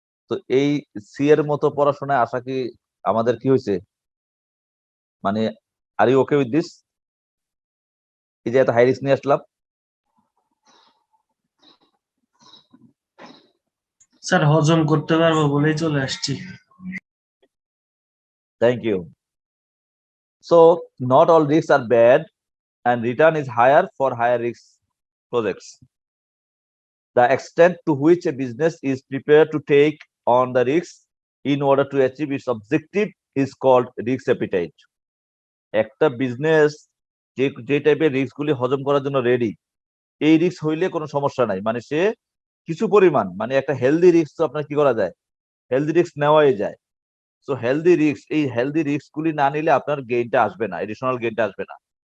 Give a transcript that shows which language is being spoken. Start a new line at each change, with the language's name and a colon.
Bangla: তো এই সি এর মতো পড়াশোনায় আসা কি আমাদের কি হয়েছে, মানে
English: Are you okay with this?
Bangla: এই যে এত হাই রিস্ক নিয়ে আসলাম। স্যার হজম করতে পারবো বলেই চলে আসছি।
English: Thank you. So not all risk are bad and return is higher for higher risk projects. The extent to which a business is prepared to take on the risks in order to achieve its objective is called risk appetite.
Bangla: একটা business যে যে টাইপের risk গুলি হজম করার জন্য ready, এই risk হইলে কোনো সমস্যা নাই, মানে সে কিছু পরিমাণ, মানে একটা হেলদি রিস্ক তো আপনার কি করা যায়, হেলদি রিস্ক নেওয়াই যায়। সো হেলদি রিস্ক, এই হেলদি রিস্ক গুলি না নিলে আপনার গেইনটা আসবে না, এডিশনাল গেইনটা আসবে না।